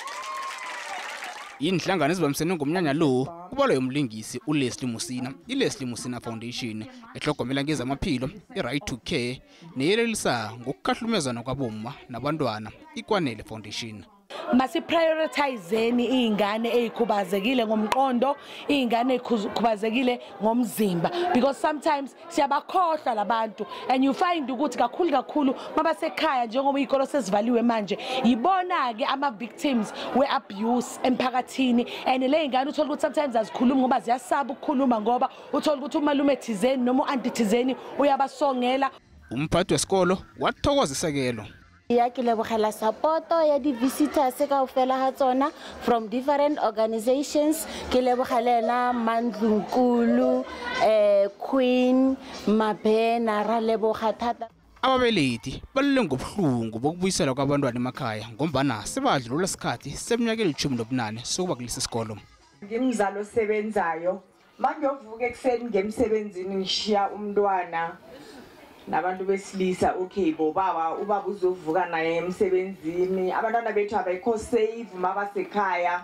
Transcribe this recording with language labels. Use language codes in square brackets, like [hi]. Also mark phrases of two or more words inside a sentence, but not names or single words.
[zu] Inhlangano ezibambisene ngomnyanya lo kubalwa yomlingisi uLeslie Musina, iLeslie Musina Foundation ehlogomela ngezamaphilo, iRight to Care neyelelisa ngokukhahlumezana kwabomma nabantwana, iKwanele Foundation. Masiprioritizeni izingane ezikhubazekile ngomqondo, izingane ezikhubazekile ngomzimba, [en] because sometimes [zu] siyabakhohlwa labantu [en] and you find [zu] ukuthi kakhulu mabasekhaya njengoba izikolo sezivaliwe manje yibona ke ama victims we abuse emphakathini, and le izingane uthola ukuthi sometimes azikhulumi ngoba ziyasaba ukukhuluma ngoba uthola ukuthi umalume thizeni noma uanti thizeni uyabasongela. Umphathi wesikolo wathokoza isekelo. [tn] Ya ke lebogela supporto ya di visitors ka ofela ha tsona [en] from different organizations, [tn] ke lebogelela Mandlunkulu, Queen, Mabena ra leboga thata. [nr] Ababelethi balile ngobhlungu bokubuyisela kwabantwana emakhaya ngombana sebadlula isikhathi seminyaka 18 sokuba kulesi sikolo. Ngimzalo osebenzayo, mangiyovuka ekseni ngemsebenzini ngishiya umntwana nabantu besilisa okay baba ubaba uzovuka naye emsebenzini, abantwana bethu abekho safe mabasekhaya.